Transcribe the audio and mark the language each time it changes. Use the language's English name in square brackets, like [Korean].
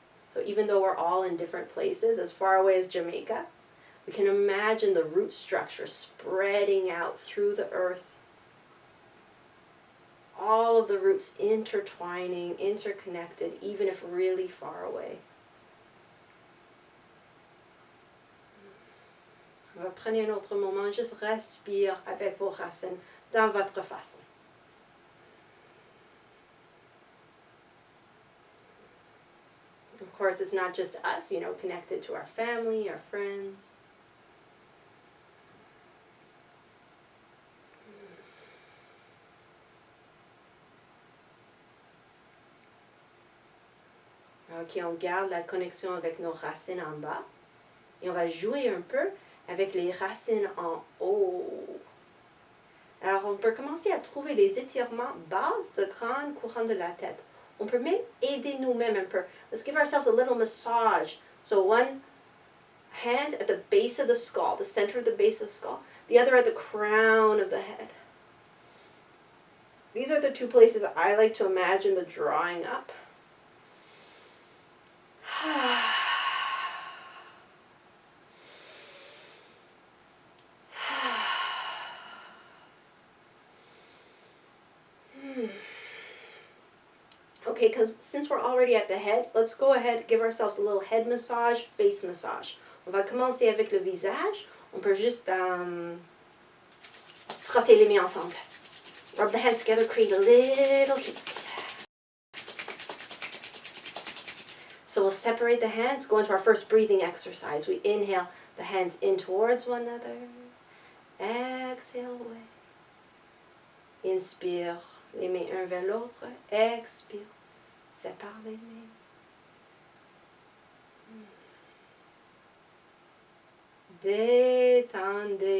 [English] So even though we're all in different places, as far away as Jamaica, we can imagine the root structure spreading out through the earth. All of the roots intertwining, interconnected, even if really far away. [French] On va prendre un autre moment, juste respire avec vos racines dans votre façon. [English] Of course, it's not just us, you know, connected to our family, our friends. [French] Ok, on garde la connexion avec nos racines en bas. Et on va jouer un peu avec les racines en haut. Alors, on peut commencer à trouver les étirements bases de grande couronne de la tête. On peut même aider nous-mêmes un peu. [English] Let's give ourselves a little massage. So one hand at the base of the skull, the center of the base of the skull. The other at the crown of the head. these are the two places I like to imagine the drawing up. Okay, because since we're already at the head, let's go ahead, give ourselves a little head massage, face massage. [French] On va commencer avec le visage. On peut juste frotter les mains ensemble. [English] Rub the hands together, create a little heat. So we'll separate the hands, go into our first breathing exercise. We inhale the hands in towards one another. Exhale away. [French] Inspire, les mains un vers l'autre. Expire, sépare les mains. Détendez-vous.